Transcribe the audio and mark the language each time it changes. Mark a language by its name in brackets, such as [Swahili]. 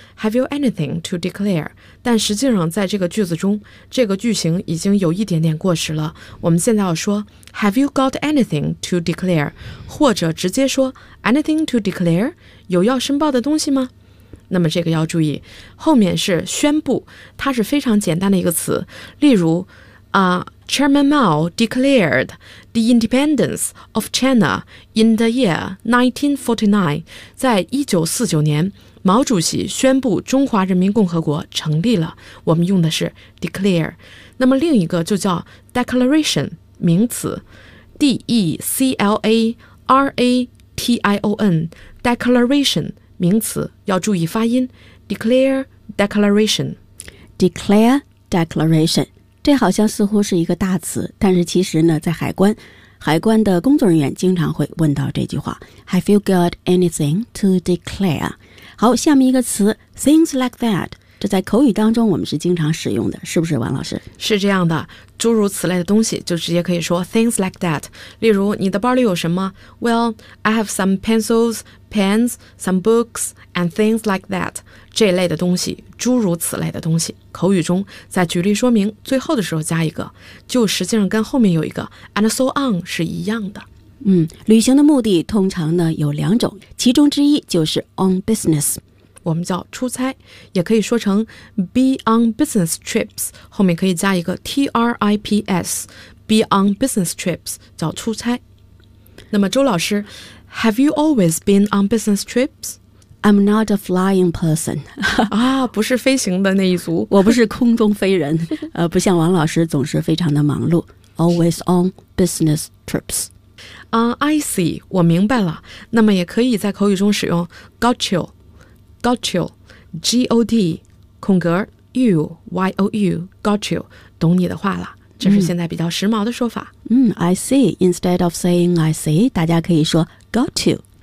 [English] Have you anything to declare？ [Chinese] 但实际上在这个句子中这个句型已经有一点点过时了，我们现在要说 [English] Have you got anything to declare？ [Chinese] 或者直接说 [English] Anything to declare？ [Chinese] 有要申报的东西吗？那么这个要注意，后面是宣布，它是非常简单的一个词。例如 [English] Chairman Mao declared the independence of China in the year 1949. [Chinese] 在1949年，毛主席宣布中华人民共和国成立了。我们用的是 declare。那么另一个就叫 declaration， 名词 ，declaration， declaration， 名词，要注意发音 ，declare declaration， declare declaration。 这好像似乎是一个大词，但是其实呢在海关的工作人员经常会问到这句话 [English] Have you got anything to declare？ [Chinese] 好，下面一个词 [English] things like that， [Chinese] 这在口语当中我们是经常使用的，是不是王老师？是这样的，诸如此类的东西就直接可以说 [English] things like that。 [Chinese] 例如你的包里有什么？ [English] Well, I have some pencils, pens, some books, and things like that。 [Chinese] 这类的东西，诸如此类的东西，口语中在举例说明最后的时候加一个，就实际上跟后面有一个 [English] and so on [Chinese] 是一样的。旅行的目的通常呢有两种，其中之一就是 on business，我们叫出差，也可以说成 [English] be on business trips， [Chinese] 后面可以加一个 trips， be on business trips 叫出差。 [English] 那么周老师， Have you always been on business trips？ I'm not a flying person. [Chinese] 啊，不是飞行的那一族。我不是空中飞人。不像王老师总是非常的忙碌。 [English] Always on business trips. I see. [Chinese] 我明白了。那么也可以在口语中使用 [English] got you. Got you. G-O-D. [Chinese] 空格 you. Y-O-U. [English] Got you. [Chinese] 懂你的话了。这是现在比较时髦的说法。 [English] I see. Instead of saying I see, [Chinese] 大家可以说 [English] got you.